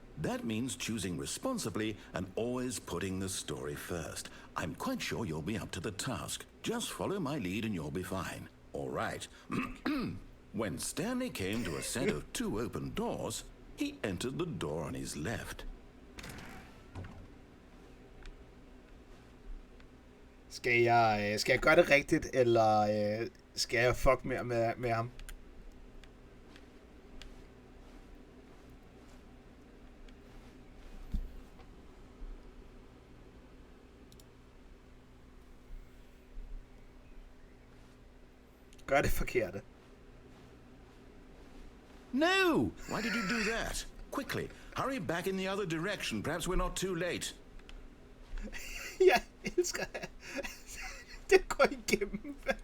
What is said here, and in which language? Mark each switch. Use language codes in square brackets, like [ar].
[en] That means choosing responsibly and always putting the story first. I'm quite sure you'll be up to the task. Just follow my lead and you'll be fine. All right. When Stanley came to a set of 2 open doors, he entered the door on his left. [da] Skal jeg gøre det rigtigt, eller skal jeg fuck mere med ham? Gør det forkerte. [en] No! Why did you do that? Quickly, hurry back in the other direction. Perhaps we're not too late. [da] Jeg elsker det går igennem.